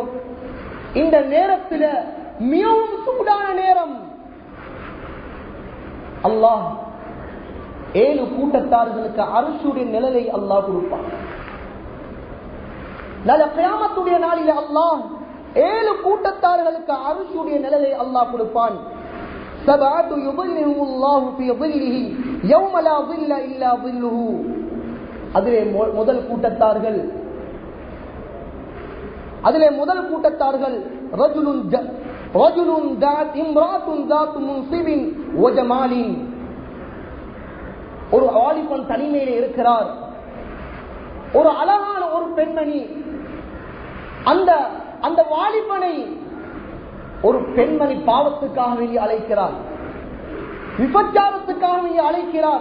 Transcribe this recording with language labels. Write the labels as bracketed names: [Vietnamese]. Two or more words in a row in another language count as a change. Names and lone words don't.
[Tamil] இந்த நேரத்தில் மிகவும் சூடான நேரம். அல்லாஹ் 7 கூட்டத்தார்களுக்கு அர்ஷுடைய நிழலை அல்லாஹ் கொடுப்பான். கியாமத்துடைய நாளில் அல்லாஹ் 7 கூட்டத்தார்களுக்கு அர்ஷுடைய நிழலை அல்லாஹ் கொடுப்பான். [Arabic] سبعة يظلهم الله في ظله يوم لا ظل إلا ظله. [Tamil] அதிலே முதல் கூட்டத்தார்கள் [Arabic] رجل ذات امرأة ذات منصب وجمال. [Tamil] ஒரு வாலிபன் தனிமையிலே இருக்கிறார். ஒரு அழகான ஒரு பெண்மணி. அந்த வாலிபனை ஒரு பெண்மணி பாவத்துக்காக வேண்டி அழைக்கிறார், விபச்சாரத்துக்காக வேண்டி அழைக்கிறார்.